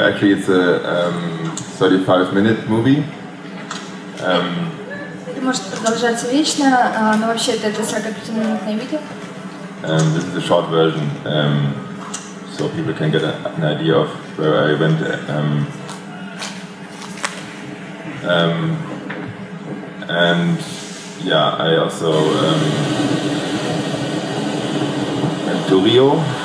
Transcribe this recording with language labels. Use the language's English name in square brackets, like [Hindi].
[English] Actually, it's a 35-minute movie. [Russian] Это может продолжаться вечно, но вообще это 45-минутное видео. [English] This is a short version, so people can get an idea of where I went. And yeah, I also went to Rio.